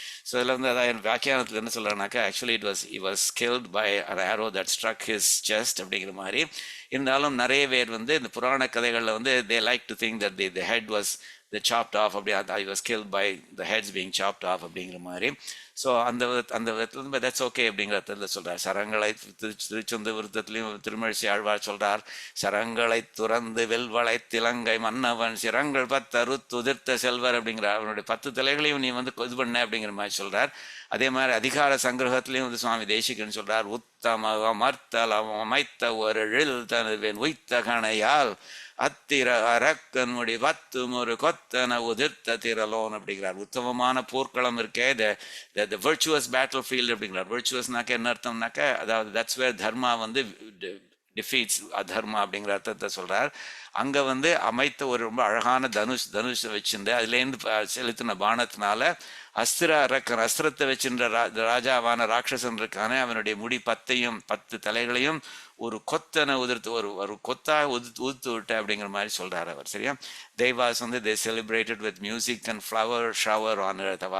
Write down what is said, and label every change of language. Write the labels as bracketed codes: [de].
[ta] So இதில் வந்து அதான் வியாக்கியானத்தில் என்ன சொல்கிறாங்கனாக்கா, actually [en] he was killed by an arrow that struck his chest [ta] அப்படிங்கிற மாதிரி. இருந்தாலும் நிறைய பேர் வந்து இந்த புராண கதைகளில் வந்து [en] they like to think that the head was chopped off, அப்படி he was killed by the heads being chopped off [ta] அப்படிங்கிற மாதிரி. ஸோ அந்த விதத்தில் தட்ஸ் ஓகே அப்படிங்கிறதுல சொல்கிறார். சரங்களை திருச்செந்த விருத்தத்திலையும் திருமழிசை ஆழ்வார் சொல்கிறார், சரங்களை துறந்து வெல்வளை திலங்கை மன்னவன் சிரங்கள் 10 அறுத்து உதிர்த்த செல்வர் அப்படிங்கிறார். அவனுடைய 10 தலைகளையும் நீ வந்து இது பண்ண அப்படிங்கிற மாதிரி சொல்கிறார். அதே மாதிரி அதிகார சங்கிரகத்திலையும் வந்து சுவாமி தேசிகன் சொல்கிறார், உத்தம அமர்த்தல் அமைத்த ஒரு எழில் தனுவேன் உய்த்த கணையால் அத்திர அரக்கன்முடி 10 ஒரு கொத்தன உதிர்த்த திரலோன் அப்படிங்கிறார். உத்தமமான போர்க்களம் இருக்கே, [en] the virtuous battlefield [ta] அப்படிங்கிறார். virtuousனாக்க என்ன அர்த்தம்னாக்க, அதாவது [en] that's where [ta] தர்மா வந்து defeats அதர்மா அப்படிங்கிற அர்த்தத்தை சொல்கிறார். அங்கே வந்து அமைத்த ஒரு ரொம்ப அழகான தனுஷை வச்சிருந்து அதுலேருந்து செலுத்தின பானத்தினால அஸ்திரத்தை வச்சிருந்த ராஜாவான ராட்சசன் இருக்கானே, அவனுடைய முடி 10 தலைகளையும் ஒரு கொத்தனை உதிர்த்து ஒரு கொத்தாக உதிர்த்து விட்ட அப்படிங்கிற மாதிரி சொல்கிறார் அவர். சரியா, தேவாஸ் வந்து [en] they celebrated with music and flower shower on earth.